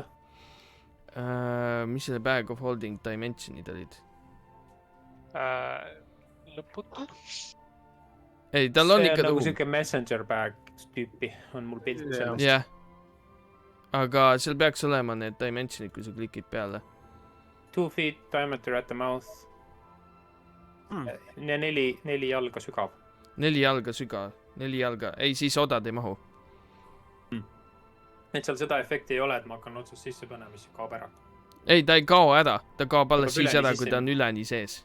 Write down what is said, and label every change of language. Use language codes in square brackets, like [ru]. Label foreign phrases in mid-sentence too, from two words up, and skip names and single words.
[et] Mis selle Bag of Holding dimensionid olid? Lõputu? Ei, tal on ikka nagu ruum. siuke [en] messenger bag [et] tüüpi on mul pilt sellest. Jah. Aga seal peaks olema need dimensionid, kui sa klikid peale. [en] 2 feet diameter at the mouth. [et] Ja 4 jalga sügav. 4 jalga sügav. 4 jalga. Ei, siis odad ei mahu. Et seal seda efekti ei ole, et ma hakkan otsast sisse panema, mis kaob ära. Ei, ta ei kao ära. Ta kaob alles siis üleni ära, sisse. kui ta on üleni sees.